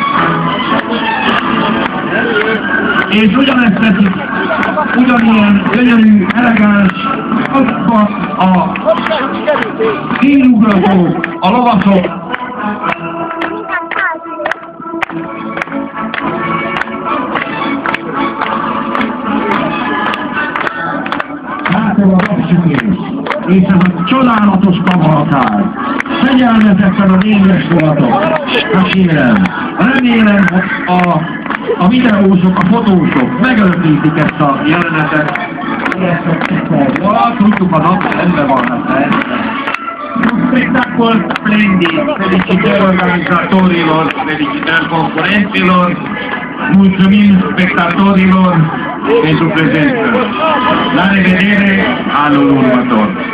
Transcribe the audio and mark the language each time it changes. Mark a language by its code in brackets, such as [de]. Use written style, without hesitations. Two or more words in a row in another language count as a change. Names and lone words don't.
[hu] És ugyanezt teszik, ugyanilyen gyönyörű, elegáns, azokban a kínugratók, a lovasok, látom a napsütés, és ez a csodálatos kavalkád. Fegyelmezetten a négyes vonatok. Hát kérem, remélem, hogy a videósok, a fotósok megörökítik ezt a jelenetet. Tudjuk, a nap rendben van, hát [it] un spettacolo splendido, [ro] felicitări organizatorilor, felicitări concurenților, mulțumim spectatorilor pentru prezență. La revedere anul următor!